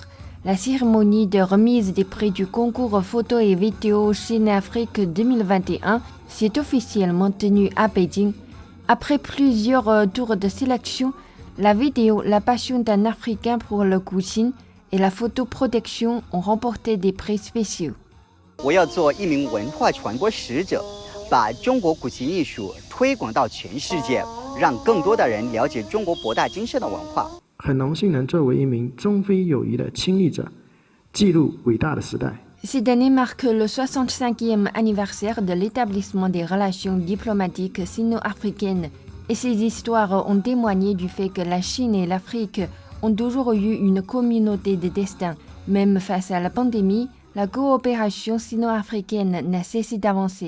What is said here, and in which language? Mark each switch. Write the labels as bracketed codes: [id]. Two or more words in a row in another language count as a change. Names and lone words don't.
[fr] La cérémonie de remise des prix du concours photo et vidéo Chine-Afrique 2021 s'est officiellement tenue à Pékin. Après plusieurs tours de sélection, la vidéo La passion d'un Africain pour le Guqin et la photoprotection ont remporté des prix spéciaux. [zh] 我要做一名文化传播使者，把中国古琴艺术推广到全世界，让更多的人了解中国博大精深的文化。很荣幸能作为一名中非友谊的亲历者，记录伟大的时代。 [fr] Cette année marque le 65e anniversaire de l'établissement des relations diplomatiques sino-africaines et ces histoires ont témoigné du fait que la Chine et l'Afrique ont toujours eu une communauté de destin. Même face à la pandémie, la coopération sino-africaine n'a cessé d'avancer.